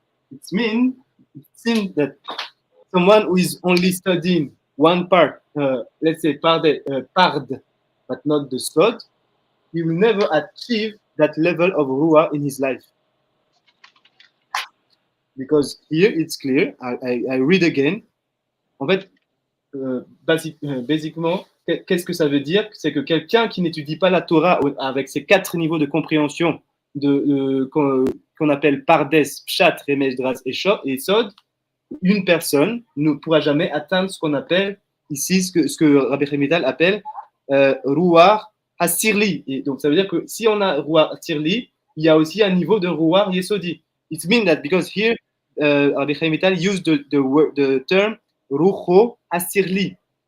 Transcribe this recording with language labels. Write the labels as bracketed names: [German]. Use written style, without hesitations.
[English] It means that someone who is only studying one part, let's say Pard, but not the Sod, he will never achieve that level of Ruah in his life. Because here it's clear, I read again. [French] En fait, basiquement, qu'est-ce que ça veut dire? C'est que quelqu'un qui n'étudie pas la Torah avec ses 4 niveaux de compréhension qu'on appelle Pardes, Pshat, Remesh, Dras et Sod, une personne ne pourra jamais atteindre ce qu'on appelle ici, ce que Rabbi Chemidal appelle Ruach Hasirli. Et donc ça veut dire que si on a Ruach Hasirli, il y a aussi un niveau de Ruach Yesodi. [English] It means that because here Rabbi Chemidal used the term Rucho Hasirli.